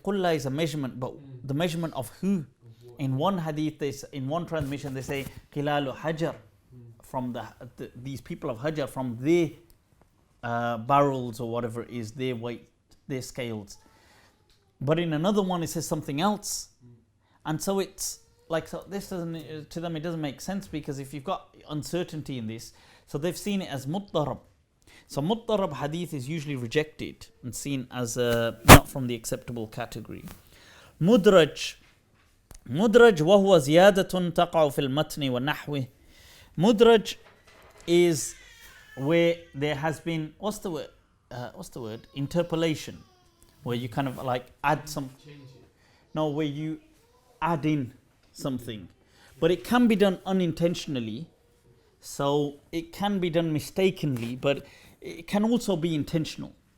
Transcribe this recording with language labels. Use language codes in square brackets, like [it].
[en] Qulla is a measurement, but the measurement of who? In one hadith, in one transmission, they say qilalu hajar, from these people of Hajar, from their barrels or whatever it is, their weight, their scales. But in another one it says something else. And so it's like, so this doesn't, to them it doesn't make sense, because if you've got uncertainty in this, so they've seen it as muttarab. So muttarab hadith is usually rejected and seen as not from the acceptable category. [ar] Mudraj وهو زيادة تقع في المتن ونحوه. [en] Mudraj is where there has been, what's the word? Interpolation, where you kind of like add some, no, where you add in something, but it can be done unintentionally, so it can be done mistakenly, but it can also be intentional.